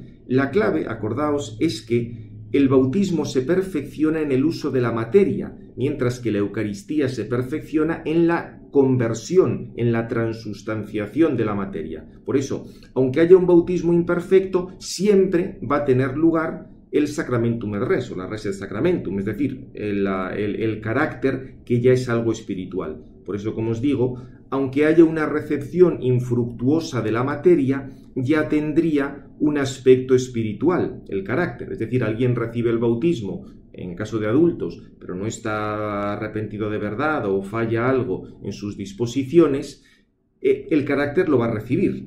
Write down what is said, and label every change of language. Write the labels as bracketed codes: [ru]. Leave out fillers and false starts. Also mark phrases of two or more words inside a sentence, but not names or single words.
[es] La clave, acordaos, es que el bautismo se perfecciona en el uso de la materia, mientras que la Eucaristía se perfecciona en la conversión, en la transustanciación de la materia. Por eso, aunque haya un bautismo imperfecto, siempre va a tener lugar el [la] sacramentum et res, [es] o la [la] res et sacramentum, [es] es decir, el carácter que ya es algo espiritual. Por eso, como os digo, aunque haya una recepción infructuosa de la materia, ya tendría un aspecto espiritual, el carácter. Es decir, alguien recibe el bautismo, en caso de adultos, pero no está arrepentido de verdad o falla algo en sus disposiciones, el carácter lo va a recibir.